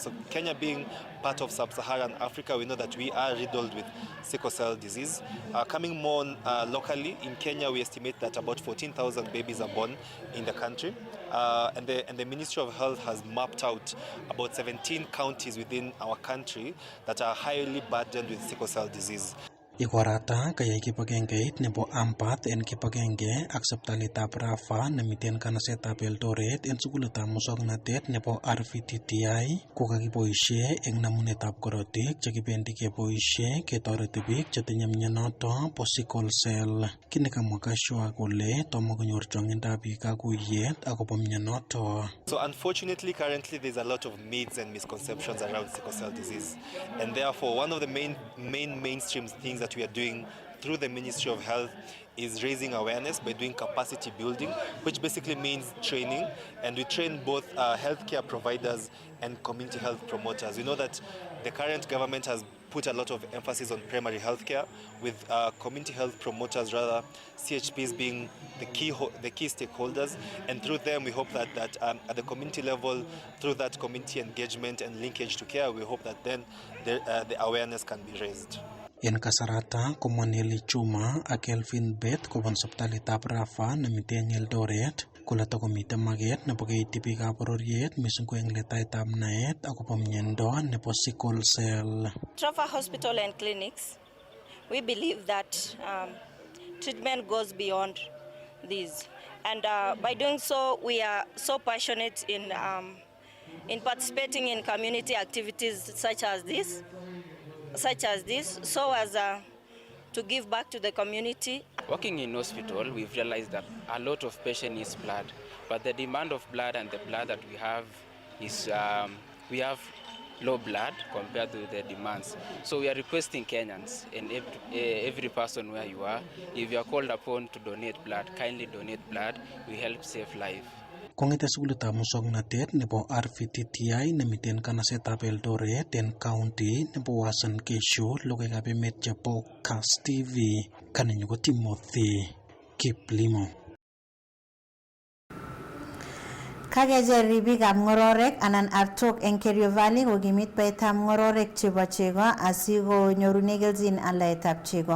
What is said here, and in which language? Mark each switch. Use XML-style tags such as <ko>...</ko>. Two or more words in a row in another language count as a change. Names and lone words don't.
<en>So Kenya being part of sub-Saharan Africa, we know that we are riddled with sickle cell disease. Coming more locally, in Kenya, we estimate that about 14,000 babies are born in the country. And the Ministry of Health has mapped out about 17 counties within our country that are highly burdened with sickle cell disease.</en> <kln>Ikorata kayai kipagengeit nebo Ampath en kipagenge ak sipitalitab Rafa nemiten kanasetab Eldoret en sukulitab musoknotet nebo RVTTI kokakiboisie eng namunetab korotik chekibendi keboisie ketoreti biik chetinye mionoto bo</kln> <en>sickle cell.</en> <kln>Kini kamwa Kashua kole tomo konyor chongindab biik kakuyet akobo mionoto.</kln> <en>So unfortunately, currently there's a lot of myths and misconceptions around sickle cell disease, and therefore one of the mainstream things that we are doing through the Ministry of Health is raising awareness by doing capacity building, which basically means training, and we train both healthcare providers and community health promoters. We know that the current government has put a lot of emphasis on primary healthcare, with community health promoters, rather CHPs being the key stakeholders, and through them we hope that at the community level, through that community engagement and linkage to care, we hope that then the awareness can be raised.</en> <kln>En kasarata komwa Nelly Chuma ak Kelvin Bett kobun sipitalitab Rafa nemiten Eldoret kole takomiten maket nebo keityi biikab bororiet mising ko eng letaitab naet akobo miondo nebo</kln> <en>sickle cell. Rafa Hospital and Clinics, we believe that treatment goes beyond this, and by doing so we are so passionate in participating in community activities such as this, so as to give back to the community. Working in hospital, we've realized that a lot of patient needs blood, but the demand of blood and the blood that we have is we have low blood compared to the demands. So we are requesting Kenyans and every person where you are, if you are called upon to donate blood, kindly donate blood. We help save life.</en> <kln>Kongete sukulitab musoknotet nebo RVTTI nemiten kanasetab Eldoret en county nebo Uasin Gishu, logoiwekab emet chebo Kass TV, kanenyu ko Timothy Kiplimo. Kakejer ribikab ngororek anan artok eng Kerio Valley kokimit baetab ngororek chebo chego asikonyorune kelchin aldaetab chego.</kln>